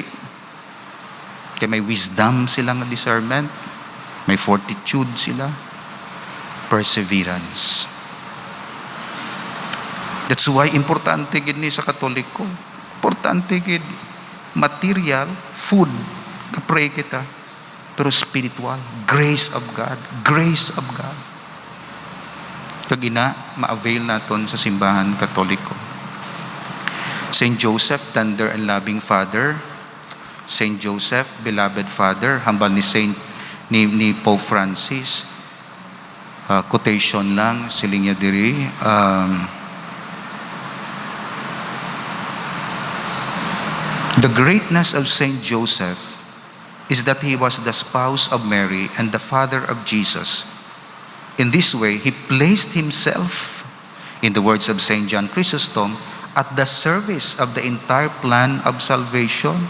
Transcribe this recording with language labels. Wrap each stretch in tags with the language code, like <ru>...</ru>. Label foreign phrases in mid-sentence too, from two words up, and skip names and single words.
<hil>Kaya may wisdom sila nga discernment, may fortitude sila, perseverance.</hil> <en>That's why</en> <hil>importante gid ni sa Katoliko. Importante gid material, food, Na-pray kita.</hil> <en>Pero spiritual. Grace of God. Grace of God.</en> <hil>Kag ina, ma-avail naton sa simbahan katoliko.</hil> <en>Saint Joseph, tender and loving Father. Saint Joseph, beloved Father.</en> <hil>Hambal ni Pope Francis. Quotation lang, siling niya diri.</hil> <en>The greatness of Saint Joseph is that he was the spouse of Mary and the father of Jesus. In this way, he placed himself, in the words of Saint John Chrysostom, at the service of the entire plan of salvation.</en>